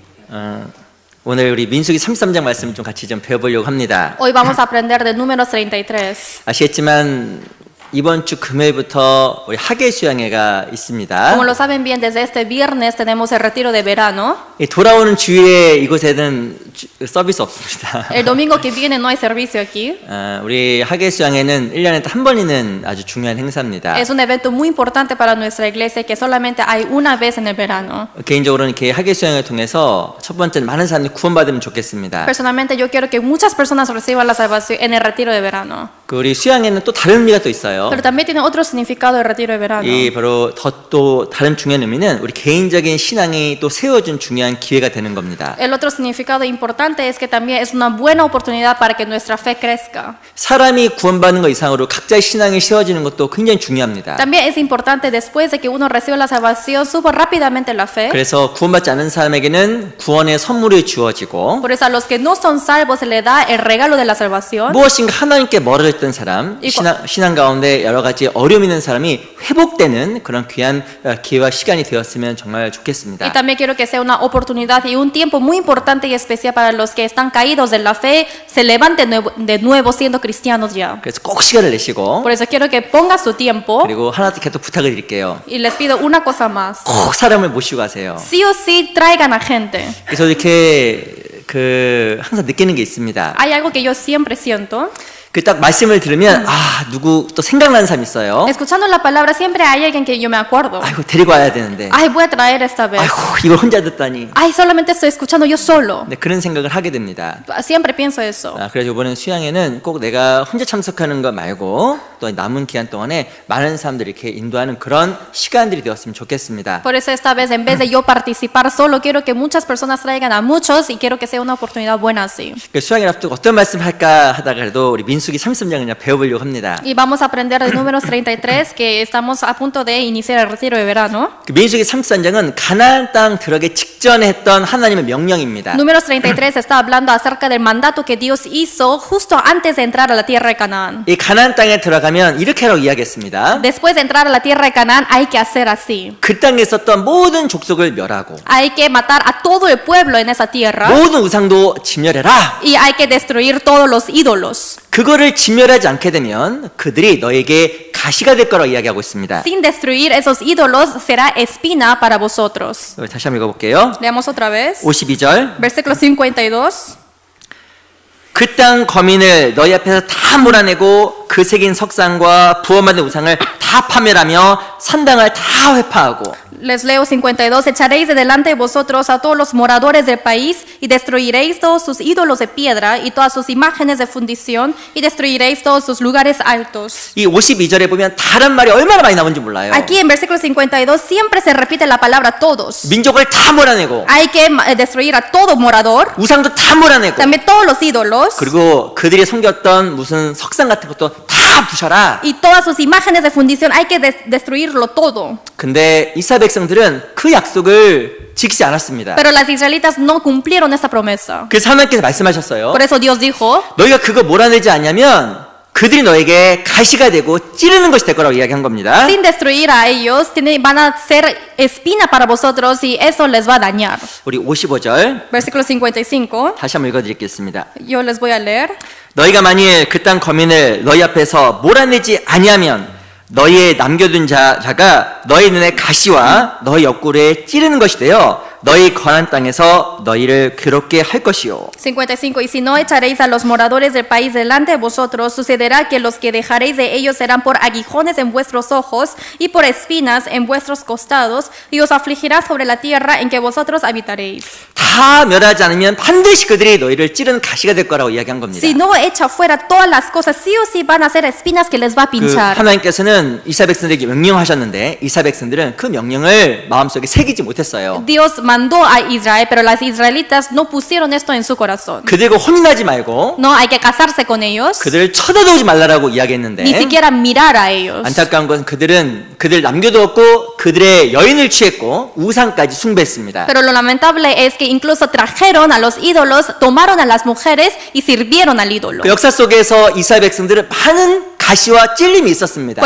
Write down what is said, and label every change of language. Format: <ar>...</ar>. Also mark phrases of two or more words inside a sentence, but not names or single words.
<ko>오늘 우리 민수기 33장 말씀 좀 같이 좀 배워보려고 합니다.</ko> <es>Hoy vamos a aprender de Números 33.</es> <ko>아시겠지만 이번 주 금요일부터 우리 학예 수양회가 있습니다.</ko> <es>Como lo saben bien, desde este viernes tenemos el retiro de verano.</es> <ko>이 돌아오는 주일에 이곳에는 서비스 없습니다.</ko> <es>El domingo que viene no hay servicio aquí.</es> <ko>우리 학예 수양회는 1년에 한 번 있는 아주 중요한 행사입니다.</ko> <es>Es un evento muy importante para nuestra iglesia que solamente hay una vez en el verano.</es> <ko>개인적으로는 이렇게 학예 수양회를 통해서 첫 번째는 많은 사람들이 구원받으면 좋겠습니다.</ko> <es>Personalmente yo quiero que muchas personas reciban la salvación en el retiro de verano.</es> <ko>그 우리 수양회는 또 다른 의미가 또 있어요.</ko> <es>Pero también tiene otro significado el retiro de verano.</es> <ko>이 바로 또 다른 중요한 의미는 우리 개인적인 신앙이 또 세워진 중요한 기회가 되는 겁니다.</ko> <es>El otro significado importante es que también es una buena oportunidad para que nuestra fe crezca.</es> <ko>사람이 구원받는 것 이상으로 각자의 신앙이 세워지는 것도 굉장히 중요합니다.</ko> <es>También es importante después de que uno reciba la salvación, suba rápidamente la fe.</es> <ko>그래서 구원받지 않은 사람에게는 구원의 선물이 주어지고</ko> <es>Por eso a los que no son salvos se les da el regalo de la salvación.</es> <ko>무엇인가 하나님께 멀어졌던 사람, 신앙 가운데 여러 가지 어려움이 있는 사람이 회복되는 그런 귀한 기회와 시간이 되었으면 정말</ko> <es>Y</es> <ko>좋겠습니다.</ko> <es>también quiero que sea una oportunidad y un tiempo muy importante y especial para los que están caídos de la fe, se levanten de nuevo siendo cristianos ya.</es> <ko>그래서 꼭 시간을 내시고</ko> <es>Por eso quiero que ponga su tiempo</es> <ko>그리고 하나 더 부탁을 드릴게요.</ko> <es>y les pido una cosa más.</es> <ko>꼭 사람을 모시고 가세요.</ko> <es>Sí o sí traigan a gente.</es> <ko>그래서 이렇게 항상 느끼는 게 있습니다.</ko> <es>Hay algo que yo siempre siento.</es> <ko>그 딱 말씀을 들으면 누구 또 생각나는 사람 있어요.</ko> <es>Escuchando la palabra siempre hay alguien que yo me acuerdo.</es> <ko>아이고 데리고 와야 되는데.</ko> <es>Ay, voy a traer esta vez.</es> <ko>아이고 이걸 혼자 듣다니.</ko> <es>Ay, solamente estoy escuchando yo solo.</es> <ko>네, 그런 생각을 하게 됩니다.</ko> <es>Siempre pienso eso.</es> <ko>그래서 이번에 수양회는 꼭 내가 혼자 참석하는 것 말고 또 남은 기간 동안에 많은 사람들이 이렇게 인도하는 그런 시간들이 되었으면 좋겠습니다.</ko> <es>Por eso esta vez en vez de yo participar solo, quiero que muchas personas traigan a muchos y quiero que sea una oportunidad buena así.</es> <ko>수양회 앞두고 어떤 말씀 할까 하다가 그래도 우리 민수기 33장을 그냥 배워보려고 합니다.</ko> <es>Y vamos a aprender de Números 33 que estamos a punto de iniciar el retiro de verano.</es> <ko>그 민수기 33장은 가나안 땅 들어가기 직전에 했던 하나님의 명령입니다.</ko> <es>Números 33 está hablando acerca del mandato que Dios hizo justo antes de entrar a la tierra de Canaán.</es> <ko>이 가나안 땅에 들어가면 이렇게 하라고 이야기했습니다.</ko> <es>Después de entrar a la tierra de Canaán hay que hacer así.</es> <ko>그 땅에 있었던 모든 족속을 멸하고</ko> <es>Hay que matar a todo el pueblo en esa tierra</es> <ko>모든 우상도 진멸해라.</ko> <es>y hay que destruir todos los ídolos.</es> <ko>그거를 진멸하지 않게 되면 그들이 너에게 가시가 될 거라고 이야기하고 있습니다.</ko> <es>Sin destruir esos ídolos será espina para vosotros.</es> <ko>다시 한번 읽어볼게요.</ko> <es>Leamos otra vez.</es> <ko>52절.</ko> <es>Versículo 52.</es> <ko>그 땅 거민을 너희 앞에서 다 몰아내고 그 새긴 석상과 부어받은 우상을 다 파멸하며 산당을 다 회파하고</ko> <es>Les leo 52. Echaréis de delante de vosotros a todos los moradores del país y destruiréis todos sus ídolos de piedra y todas sus imágenes de fundición y destruiréis todos sus lugares altos.</es> <ko>이 52절에 보면 다른 말이 얼마나 많이 나오는지 몰라요.</ko> <es>Aquí en versículo 52 siempre se repite la palabra todos.</es> <ko>민족을 다 몰아내고</ko> <es>Hay que destruir a todo morador,</es> <ko>우상도 다 몰아내고</ko> <es>también todos los ídolos</es> <ko>그리고 그들이 섬겼던 무슨 석상 같은 것도 다 부셔라.</ko> <es>y todas sus imágenes de fundición. Hay que destruirlo todo.</es> <ko>근데 이스라엘 백성들은 그 약속을 지키지 않았습니다.</ko> <es>Pero las israelitas no cumplieron esta promesa.</es> <ko>그래서 하나님께서 말씀하셨어요.</ko> <es>Por eso Dios dijo,</es> <ko>너희가 그거 몰아내지 않냐면 그들이 너에게 가시가 되고 찌르는 것이 될 거라고 이야기한 겁니다.</ko> <es>sin destruir a ellos, van a ser espina para vosotros y eso les va a dañar.</es> <ko>우리 55절</ko> <es>Versículo 55,</es> <ko>다시 한번 읽어드리겠습니다.</ko> <es>yo les voy a leer.</es> <ko>너희가 만일 그 땅 거민을 너희 앞에서 몰아내지 아니하면 너희의 남겨둔 자가 너희 눈에 가시와 너희 옆구리에 찌르는 것이 되어 너희 거한 땅에서 너희를 괴롭게 할 것이요.</ko> <es>55. Y si no echaréis a los moradores del país delante de vosotros, sucederá que los que dejaréis de ellos serán por aguijones en vuestros ojos y por espinas en vuestros costados, y os afligirá sobre la tierra en que vosotros habitaréis.</es> <ko>다 멸하지 않으면 반드시 그들이 너희를 찌르는 가시가 될 거라고 이야기한 겁니다.</ko> <es>Si no echa fuera todas las cosas, sí o sí van a ser espinas que les va a 그 pinchar.</es> <ko>하나님께서는 이스라엘 백성들에게 명령하셨는데 이스라엘 백성들은 그 명령을 마음속에 새기지 못했어요.</ko> <es>Dios mandó a Israel, pero las israelitas no pusieron esto en su corazón.</es> <ko>그들과 혼인하지 말고</ko> <es>No hay que casarse con ellos,</es> <ko>그들을 쳐다도 오지 말라라고 이야기했는데</ko> <es>ni siquiera mirar a ellos.</es> <ko>안타까운 것은 그들 남겨두었고 그들의 여인을 취했고 우상까지 숭배했습니다.</ko> <es>Pero lo lamentable es que incluso trajeron a los ídolos, tomaron a las mujeres y sirvieron al ídolo.</es> <ko>그 역사 속에서 이스라엘 백성들은 많은 가시와 찔림이 있었습니다.</ko>